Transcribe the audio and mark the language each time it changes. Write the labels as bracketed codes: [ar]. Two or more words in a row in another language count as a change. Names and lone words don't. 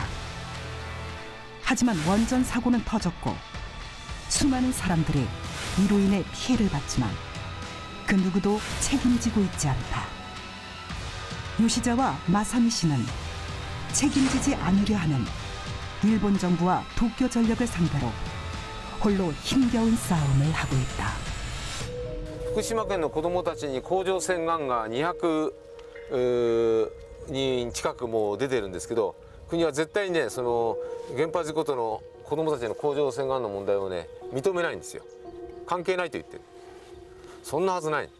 [ko] 하지만 원전 사고는 터졌고 수많은 사람들이 이로 인해 피해를 봤지만 그 누구도 책임지고 있지 않다. 요시자와 마사미 씨는 책임지지 않으려 하는 일본 정부와 도쿄 전력을 상대로 홀로 힘겨운 싸움을 하고 있다. [ja] 福島県の子どもたちに甲状腺がんが200人近くもう出てるんですけど、国は絶対にね、その原発事故との子どもたちの甲状腺がんの問題をね認めないんですよ。関係ないと言ってる。そんなはずない。